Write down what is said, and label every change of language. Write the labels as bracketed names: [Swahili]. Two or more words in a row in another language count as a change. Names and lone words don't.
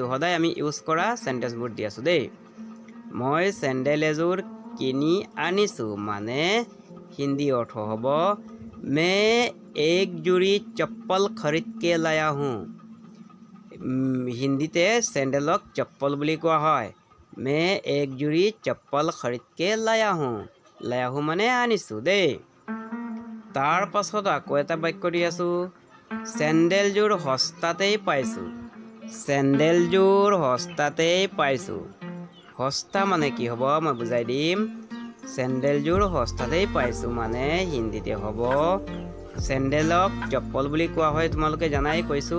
[Assamese] সদায় আমি ইউজ কৰা চেণ্টেঞ্চবোৰ দি আছোঁ দেই। মই চেণ্ডেল এযোৰ কিনি আনিছোঁ মানে হিন্দী অৰ্থ হ'ব [Hindi] मैं एक जोड़ी चप्पल खरीद के लाया हूँ। [Assamese] হিন্দীতে চেণ্ডেলক চপ্পল বুলি কোৱা হয়। [Hindi] मैं एक जोड़ी चप्पल खरीद के लाया हूँ। लाया हूँ [Assamese] মানে আনিছোঁ দেই। তাৰ পাছত আকৌ এটা বাক্য দি আছোঁ, চেণ্ডেলযোৰ সস্তাতেই পাইছোঁ। চেণ্ডেলযোৰ সস্তাতেই পাইছোঁ। সস্তা মানে কি হ'ব মই বুজাই দিম। চেণ্ডেলযোৰ সস্তাতেই পাইছোঁ মানে হিন্দীতে হ'ব, চেণ্ডেলক চপ্পল বুলি কোৱা হয়, তোমালোকে জানাই কৈছোঁ।